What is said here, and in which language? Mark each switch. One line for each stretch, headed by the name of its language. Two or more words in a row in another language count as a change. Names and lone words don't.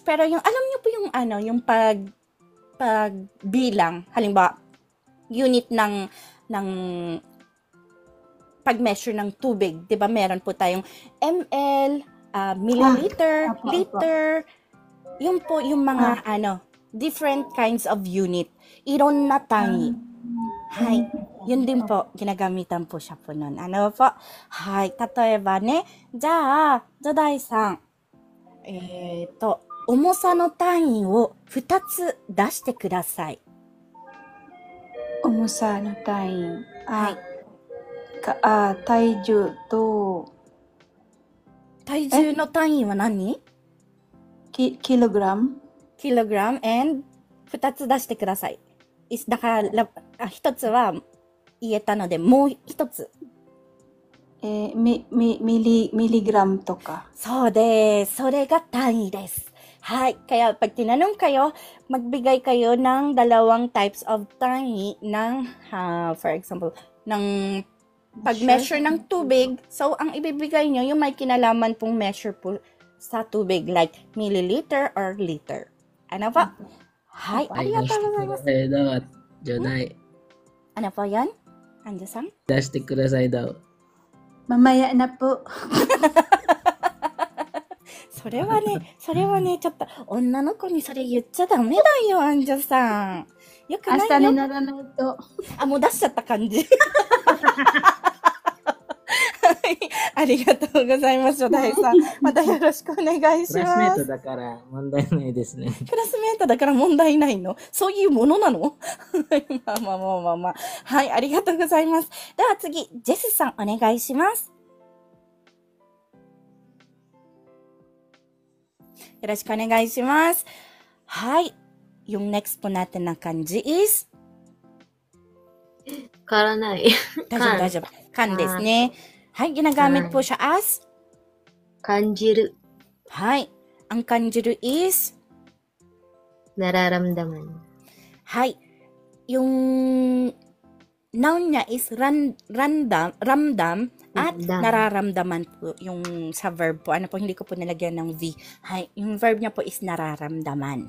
Filipino: Pero yung, alam niyo po yung yung pagbilang, halimbawa, unit ng pag-measure ng tubig. Di ba meron po tayong ml, milliliter, liter, yun po yung mga
English: different kinds of unit.
Filipino: Iron na tangi. Hai. Yun din po, ginagamitan po siya po nun. Ano po? Hai.
Japanese: 例えばね、じゃ, Joday-san. 重さの単位を2つ出してください。重さの単位。はい。体重と、体重の単位は何？kilogram and 2 つ出してください。だから1つは言えたので、もう1つ。 milligram とか。そうです。それが単位です。
Filipino: はい。Kaya pag tinanong kayo, magbigay kayo ng dalawang
English: types of
Filipino: tangi ng,
English: for example,
Filipino: ng pag-measure ng tubig. So, ang ibibigay nyo, yung may kinalaman pong measure po sa tubig,
English: like milliliter or liter.
Filipino: Ano po?
Japanese: はい、ありがとうございます. Joday.
Filipino: Ano po yan? Anjo-san?
Japanese: プラスチックください
Filipino: daw. Mamaya na po.
Japanese: それはね、ちょっと、女の子にそれ言っちゃダメだよ、アンジョさん。よくないよ。明日にならないと。もう出しちゃった感じ。ありがとうございます、ジョダイさん。またよろしくお願いします。クラスメートだから問題ないですね。クラスメートだから問題ないの？そういうものなの？まあ。はい、ありがとうございます。では次、ジェスさんお願いします。よろしくお願いします。
Filipino: はい。Yung next po natin na kanji is?
Japanese: 変わらない。大丈夫。kanですね。はい。
Filipino: ginagamit po siya as?
Japanese: 感じる。
Filipino: はい。Ang kanjiru is? Nararamdaman. はい。Yung noun niya is ramdam at Ramdam. nararamdaman po yung sa verb po. Ano po, hindi ko po nilagyan ng V. Hay, yung verb niya po is nararamdaman.